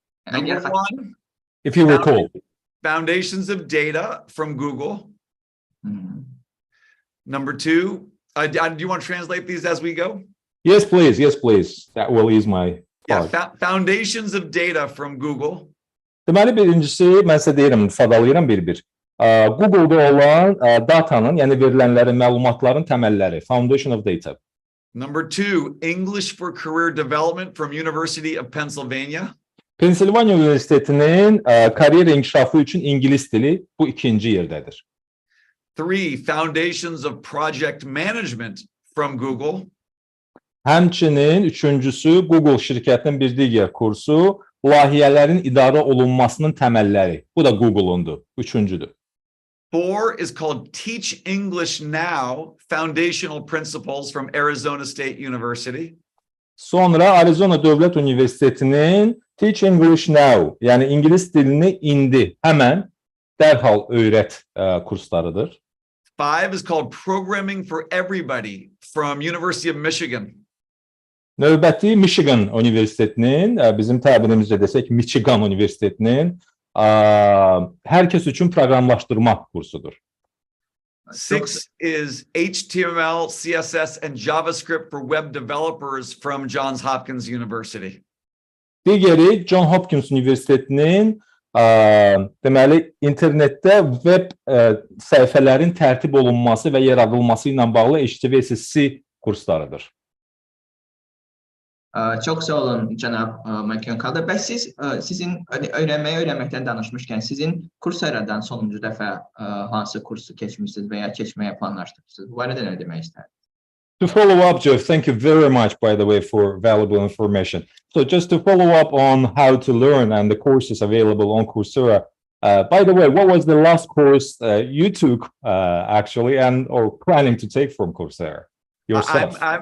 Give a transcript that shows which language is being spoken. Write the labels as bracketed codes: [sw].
[en] Number one, If you recall. Foundations of Data from Google. Number 2, do you want to translate these as we go? Yes, please. Yes, please. That will ease my part. Yeah, Foundations of Data from Google. [az] Deməli, birincisi, mən sizə deyirəm, ifadalayıram bir-bir. Google'da olan datanın, yəni verilənlərin, məlumatların təməlləri, Foundation of Data. [en] Number 2, English for Career Development from University of Pennsylvania. [az] Pensilvaniya Universitetinin kariyer inkişafı üçün İngilis dili bu ikinci yerdədir. [en] 3, Foundations of Project Management from Google. [az] Həmçinin üçüncüsü Google şirkətinin bir digər kursu, layihələrin idarə olunmasının təməlləri. Bu da Google'undur, üçüncüdür. [en] 4 is called Teach English Now, Foundational Principles from Arizona State University. [az] Sonra Arizona Dövlət Universitetinin Teach English Now, yəni İngilis dilini indi, həmən, dərhal öyrət kurslarıdır. [en] 5 is called Programming for Everybody from University of Michigan. [az] Növbəti Michigan Universitetinin, bizim təbirimizlə desək Michigan Universitetinin hər kəs üçün proqramlaşdırma kursudur. [en] 6 is HTML, CSS, and JavaScript for web developers from Johns Hopkins University. [az] Digəri John Hopkins Universitetinin deməli internetdə web səhifələrin tərtib olunması və yaradılması ilə bağlı HTML kurslarıdır. Çox sağ olun cənab Maajioncalda. Bəs sizin öyrənməkdən danışmışkən sizin Courseradan sonuncu dəfə hansı kursu keçmişsiniz və ya keçməyə planlaşdırırsınız? Bu barədə nə demək istərsiniz? [en] To follow up, Jeff, thank you very much, by the way, for valuable information. So just to follow up on how to learn and the courses available on Coursera, by the way, what was the last course you took actually or planning to take from Coursera? Yourself?